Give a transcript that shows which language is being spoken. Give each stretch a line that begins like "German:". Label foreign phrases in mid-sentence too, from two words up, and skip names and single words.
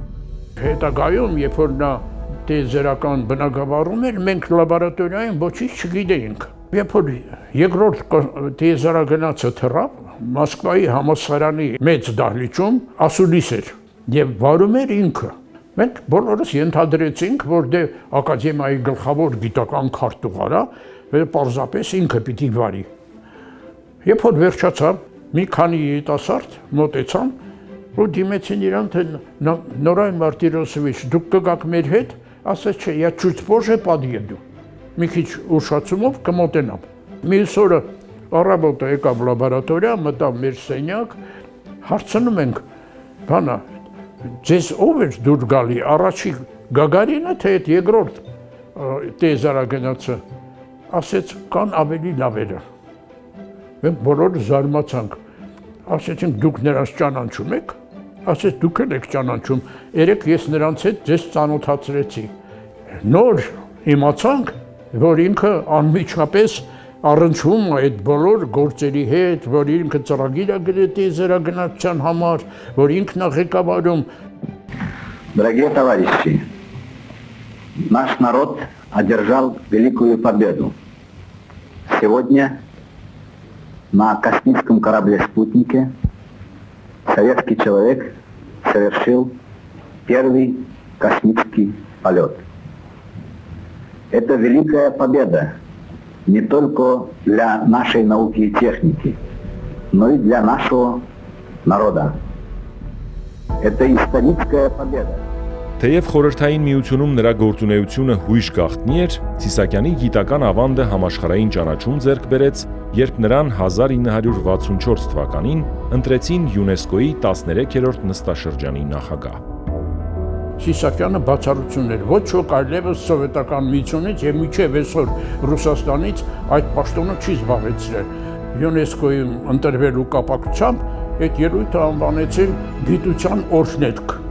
Armenian: Հետագայում, երբ որ նա տիեզերական բնագավառում էր, մենք լաբորատորիայում ոչինչ չգիտեինք։ Երբ որ երկրորդ տիեզերագնացը թռավ, Մոսկվայի համալսարանի մեծ դահլիճում ասուլիս էր եւ վարում էր ինքը։ Մենք բոլորս ենթադրեցինք, որ դե ակադեմիայի գլխավոր գիտական քարտուղարա, պարզապես ինքը պիտի վարի։ Երբ որ վերջացավ, մի քանի երիտասարդ մոտեցան ու դիմեցին իրան, թե Նորայր Մարտիրոսովիչ, դուք կգաք մեր հետ, ասաց չէ,
Russian: я чуть позже подъеду։
Armenian: Մի քիչ ուշացումով կմոտենամ։ Մյուս օրը առավոտը եկավ լաբորատորիա, մտավ մեր սենյակ, հարցնում ենք, բանա, ձեզ ով էր դուր գալի, առաջի Գագարինը, թե այդ երկրորդ տիեզերագնացը, ասեց, կան ավելի լավերը։ Մենք բոլորը զարմացանք, ասեցինք դուք նրանց ճանաչում եք, ասեց դուք եք ճանաչում, երեք ես նրանց հետ ձեզ ծանոթացրեցի։ Նոր իմացանք, որ ինքը անմիջապես առնչվում է այդ բոլոր գործերի հետ, որ ինքը ծրագիր է գրել տիեզերագնացության համար, որ ինքն է ղեկավարում։
Russian: Дорогие товарищи, наш народ одержал великую победу. Сегодня на космическом корабле-спутнике советский человек совершил первый космический полет. Это великая победа не только для нашей науки и техники, но и для нашего народа. Это историческая победа.
Armenian: Թեև խորհրդային միությունում նրա գործունեությունը հույժ գաղտնի էր, Սիսակյանի գիտական ավանդը համաշխարհային ճանաչում ձեռք բերեց, երբ նրան 1964 թվականին ընտրեցին ՅՈՒՆԵՍԿՕ-ի 13-րդ նստաշրջանի նախագահ։ Սիսակյանը բացառություն էր, ոչ ոք այլևս սովետական միությունից եւ մինչեւ այսօր Ռուսաստանից այդ պաշտոնը չի զբաղեցրել։ ՅՈՒՆԵՍԿՕ-ում ընտրվելու կապակցությամբ այդ ելույթը անվանեցին գիտության օրհնետք։